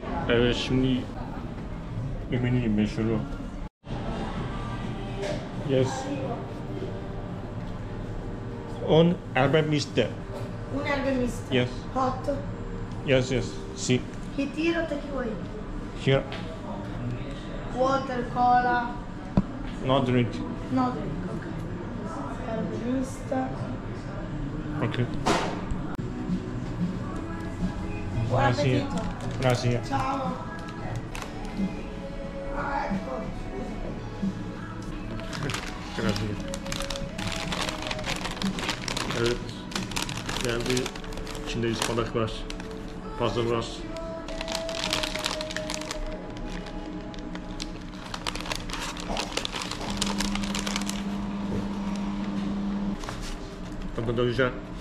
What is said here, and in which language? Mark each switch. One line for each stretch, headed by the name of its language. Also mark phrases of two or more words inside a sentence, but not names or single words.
Turkish: Evet, şimdi Ümraniye meşhuru.
English: Yes.
Italian: Un herbe miste. Un'erba mista.
English: Yes. Hot. Yes, yes.
Italian: Sì. Che o takeaway?
English: Here. Water, cola. No drink. No drink,
Italian: ok. Erba mista.
English: Okay.
Italian: Buon Grazie. appetito. Grazie. Ciao. Ah, ecco. Grazie.
Turkish: Evet. Geldi. İçinde ıspanak var. Fazla var. Tadı da güzel.